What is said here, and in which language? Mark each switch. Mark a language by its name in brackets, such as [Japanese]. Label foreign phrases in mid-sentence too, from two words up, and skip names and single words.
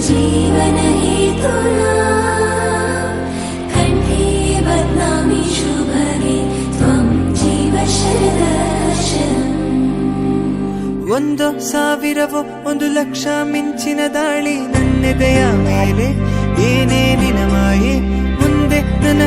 [Sanskrit] जीवन हेतुना कंठे बध्नामि शुभगे त्वं जीव शरदर्शनम् [Kannada] ಒಂದು ಸಾವಿರವೋ ಒಂದು ಲಕ್ಷ ಮಿಂಚಿನ ದಾಳಿ ನನ್ನೆದೆಯ ಮೇಲೆ ಏನೇನಿನ ಮಾಯೆ ಮುಂದೆ ನನ್ನ